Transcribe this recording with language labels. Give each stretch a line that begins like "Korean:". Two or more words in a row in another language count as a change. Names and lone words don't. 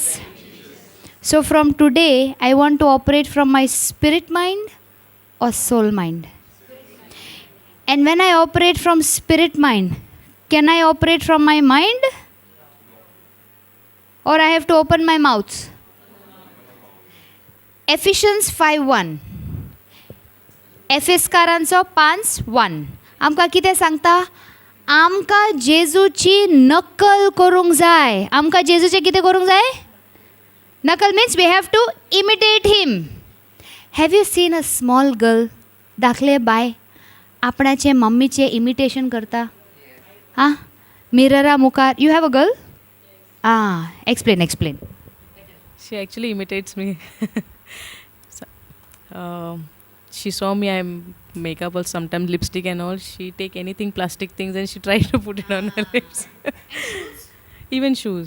English: So from today, I want to operate from my spirit mind or soul mind. And when I operate from spirit mind, can I operate from my mind? Or I have to open my mouth? Ephesians 5:1.
Konkani: एफेसकारांचो 5:1. आमकां कितें सांगता? आमकां जेजूची नकल करूंक जाय. आमकां जेजूचें कितें करूंक जाय?
English: नकल means we have to imitate him. Have you seen a small girl?
Konkani: दाखले बाय आपणाचे मम्मीचे इमिटेशन करता. हां मिररा मुखार.
English: you have a girl? एक्सप्लेन. She actually imitates me. So, she saw me, I makeup or sometimes lipstick and all. She take anything plastic things and she try to put it on her lips. Even shoes.